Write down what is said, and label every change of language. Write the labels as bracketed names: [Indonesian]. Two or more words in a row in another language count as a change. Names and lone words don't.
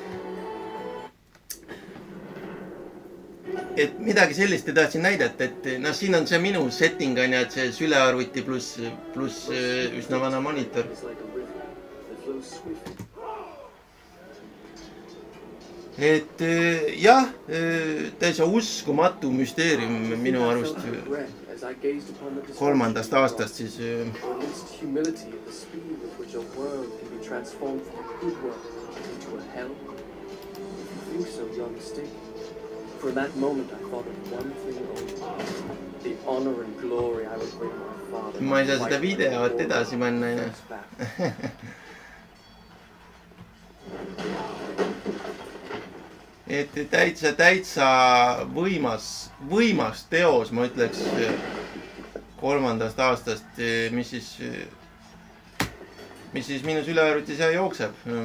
[Estonian] Et midagi sellist te tahtsin näidata, et noh, siin on see minu setting on ja, et see sülearvuti pluss üsna vana monitor. Et jah, täitsa uskumatu müsteerium minu arust 3. aastast siis. [English] For that moment I thought of one thing only, the honor and glory I would bring my father. [Estonian] Ma ei saa seda videot edasi panna, et täitsa võimas teos, ma ütleks 3. aastast, mis siis minu sülearvutis jookseb.